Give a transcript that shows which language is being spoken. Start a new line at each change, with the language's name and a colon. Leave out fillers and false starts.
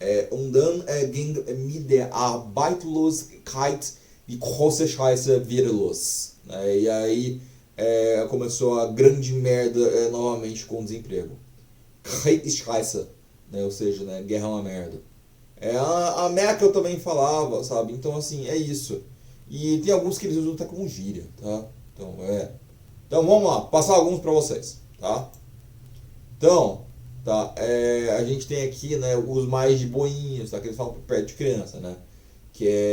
German: Und dann ging mit der Arbeitslosigkeit die große Scheiße wieder los.
Portuguese: Né? E aí começou a grande merda novamente com o desemprego.
German: Krieg ist Scheiße,
Portuguese: né? Ou seja, né? Guerra é uma merda. A Merkel também falava, sabe? Então, assim, é isso. E tem alguns que eles usam até como gíria, tá? Então, vamos lá, passar alguns pra vocês, tá? Então, tá, a gente tem aqui, né, os mais de boinhos, tá, que eles falam perto de criança, né, que